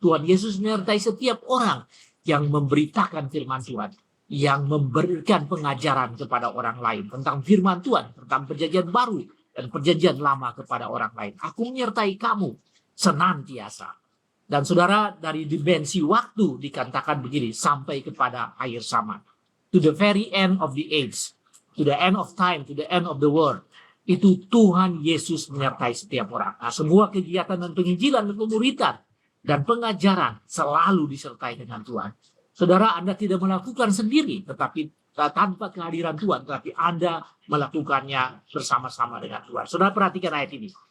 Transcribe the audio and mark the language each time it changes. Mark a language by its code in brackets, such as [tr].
[id] Tuhan Yesus menyertai setiap orang yang memberitakan firman Tuhan, yang memberikan pengajaran kepada orang lain tentang firman Tuhan, tentang perjanjian baru dan perjanjian lama kepada orang lain. Aku menyertai kamu senantiasa. Dan saudara, dari dimensi waktu dikatakan begini, sampai kepada akhir zaman. [en] To the very end of the age. To the end of time, to the end of the world. [id] Itu Tuhan Yesus menyertai setiap orang. Nah, semua kegiatan dan penginjilan dan pemuritan dan pengajaran selalu disertai dengan Tuhan. Saudara, Anda tidak melakukan sendiri, tetapi tanpa kehadiran Tuhan, tetapi Anda melakukannya bersama-sama dengan Tuhan. Saudara, perhatikan ayat ini.